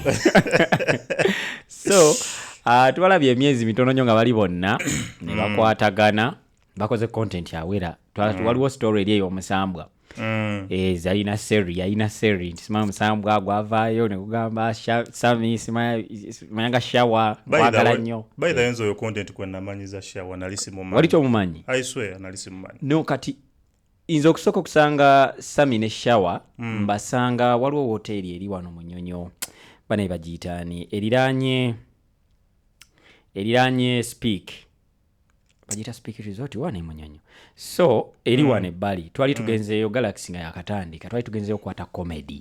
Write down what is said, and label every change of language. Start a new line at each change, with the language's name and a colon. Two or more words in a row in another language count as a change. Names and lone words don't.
Ganda: So tubalabye emyezi mitono nnyo nga bali bonna ne bakwatagana bakoze content yawera. Waliwo story eri ey'omusambwa. Yalina seri nti simanya omusambwa gwavaayo ne kugamba Sammy simanya Shawa kwagala nnyo.
English: By the way
Ganda: oyo content kwe namanyiza Shawa nali simumanyi. Wali tomumanyi?
English: I swear
Ganda: nali simumanyi. No, kati inza okusooka okusanga Sammy ne Shawa mbasanga waliwo hoteli eri wano mu Nnyonyo bane bagiyitaani eriraanye Speak. Bagita Speak Resort wane mu Nnyonyo. So eri wane bali twali tugenzeeyo Galaxy nga yakatandika twali tugenzeeyo kwata comedy.